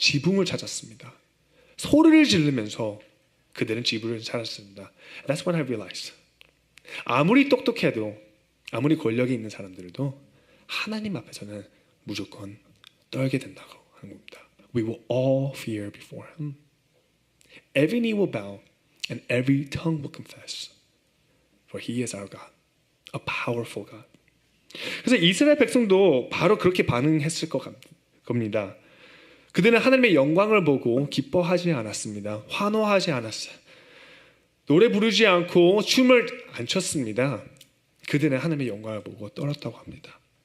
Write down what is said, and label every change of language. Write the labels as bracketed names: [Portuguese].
[Korean] 지붕을 찾았습니다. 소리를 지르면서 그들은 지붕을 찾았습니다. [English] That's when I realized. [Korean] 아무리 똑똑해도 아무리 권력이 있는 사람들도 하나님 앞에서는 무조건 떨게 된다고 하는 겁니다. [English] We will all fear before Him. Every knee will bow and every tongue will confess. For He is our God, a powerful God. [Korean] 그래서 이스라엘 백성도 바로 그렇게 반응했을 겁니다. 그들은 하나님의 영광을 보고 기뻐하지 않았습니다. 환호하지 않았어요. 노래 부르지 않고 춤을 안 췄습니다. 그들은 하나님의 영광을 보고 떨었다고 합니다.